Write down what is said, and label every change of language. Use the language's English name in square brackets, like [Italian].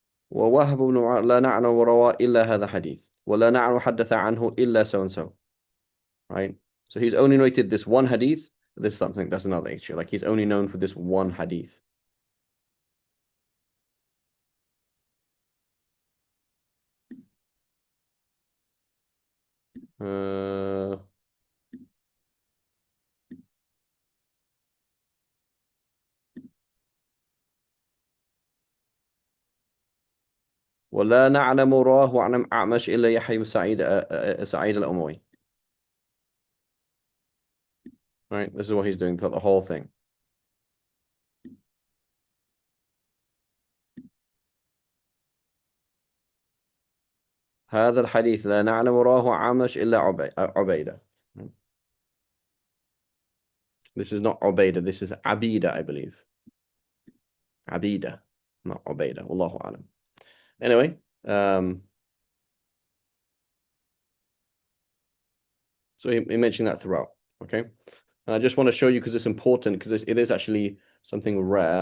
[Arabic] ووهب بن لا نعلم وروى إلا هذا حديث ولا نعلم حدث عنه إلا [English] so and so, right? So he's only narrated this one hadith. This is something that's another issue. Like he's only known for this one hadith. [Arabic] Uh, ولا نعلم رواه عن أعمش إلا يحيى بن سعيد الأموي. [English] Right, this is what he's doing throughout the whole thing. [Arabic] هذا الحديث لا نعلم رواه عمش إلا عبيدة. [English] This is not Ubaydah, this is Abida, I believe. Abida, not Ubaydah. Wallahu alam. Anyway, so he mentioned that throughout. Okay, and I just want to show you because it's important because it is actually something rare.